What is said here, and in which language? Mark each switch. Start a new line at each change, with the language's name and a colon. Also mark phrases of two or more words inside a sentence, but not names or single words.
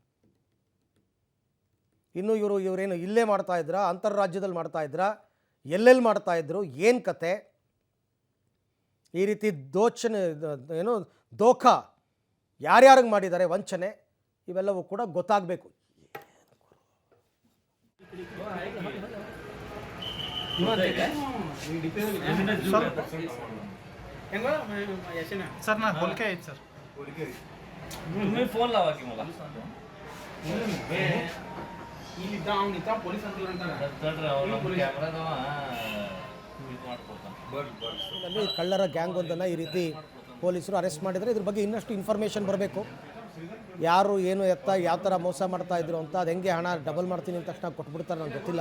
Kannada: ಇನ್ನು ಇವರೇನು ಇಲ್ಲೇ ಮಾಡ್ತಾ ಇದ್ರಾ, ಅಂತಾರಾಜ್ಯದಲ್ಲಿ ಮಾಡ್ತಾ ಇದ್ರಾ, ಎಲ್ಲೆಲ್ಲಿ ಮಾಡ್ತಾ ಇದ್ರು, ಏನು ಕತೆ, ಈ ರೀತಿ ದೋಖಾ ಯಾರ್ಯಾರಿಗೆ ಮಾಡಿದ್ದಾರೆ, ವಂಚನೆ, ಇವೆಲ್ಲವೂ ಕೂಡ ಗೊತ್ತಾಗಬೇಕು.
Hindi: सर ना बोल के सर
Marathi: तुम्ही फोन लावा की मला
Kannada: ಇಲ್ಲಿ ದಾವಣಿ ತಾ ಪೊಲೀಸ್ ಅಂತ ಕ್ಯಾಮ್ರಾದವ ಅಲ್ಲಿ ಕಳ್ಳರ ಗ್ಯಾಂಗ್ ಒಂದನ್ನು ಈ ರೀತಿ ಪೊಲೀಸರು ಅರೆಸ್ಟ್ ಮಾಡಿದರೆ ಇದ್ರ ಬಗ್ಗೆ ಇನ್ನಷ್ಟು ಇನ್ಫಾರ್ಮೇಷನ್ ಬರಬೇಕು. ಯಾರು ಏನು ಎತ್ತ ಯಾವ ಥರ ಮೋಸ ಮಾಡ್ತಾ ಇದ್ರು ಅಂತ, ಅದು ಹೆಂಗೆ ಹಣ ಡಬಲ್ ಮಾಡ್ತೀನಿ ಅಂತ ತಕ್ಷಣ ಕೊಟ್ಬಿಡ್ತಾರೆ ನನಗೆ ಗೊತ್ತಿಲ್ಲ.